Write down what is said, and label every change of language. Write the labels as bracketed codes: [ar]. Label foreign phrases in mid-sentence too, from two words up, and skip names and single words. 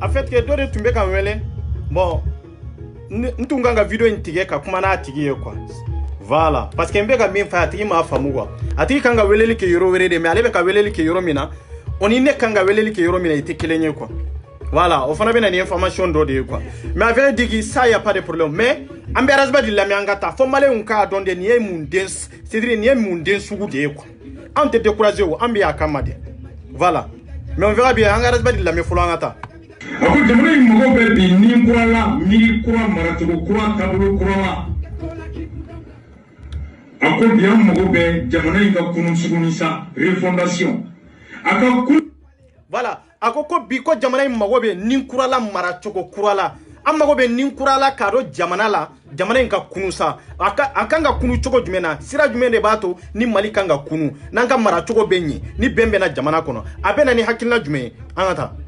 [bm] que dɔ de tun bɛ ka wele bon n tun kan ka video in tigɛ ka kuma n'a tigi ye [fr] quoi voilà parce que [bm] n bɛ ka min fɔ a tigi m'a faamu quoi a tigi kan ka weleli kɛ yɔrɔ wɛrɛ de mais ale bɛ ka weleli kɛ yɔrɔ min na o ni ne kan ka weleli kɛ yɔrɔ min na i tɛ kelen ye [fr] quoi voilà [bm] o fana bɛ na ni information dɔ de ye [fr] quoi mais a vrai dire ça y a pas de problème mais [bm] an bɛ arasba de lamɛn an ka taa fo maliyɛnw k'a dɔn de nin ye mun den c'est-à-dire nin ye mun den sugu de ye quoi an tɛ décourager o an bɛ y'a kama de [fr] voilà mais on verra bien [bm] an ka arasba de lamɛn fɔlɔ an ka taa. A ko jamana in mago bɛ bi ni kura la miiri kura maracogo kura taabolo kura la a ko bi an mago bɛ jamana in ka kunu suguni sa refondation a ka kun. Voilà a ko bi ko jamana in mago bɛ ni kura la maracogo kura la an mago bɛ ni kura la k'a dɔn jamana la jamana in ka kunu sa a kan ka kunu cogo jumɛn na sira jumɛn de b'a to ni Mali kan ka kunu n'an ka maracogo bɛ ɲɛ ni bɛn bɛna jamana kɔnɔ a bɛ na ni hakilina jumɛn ye an ka taa.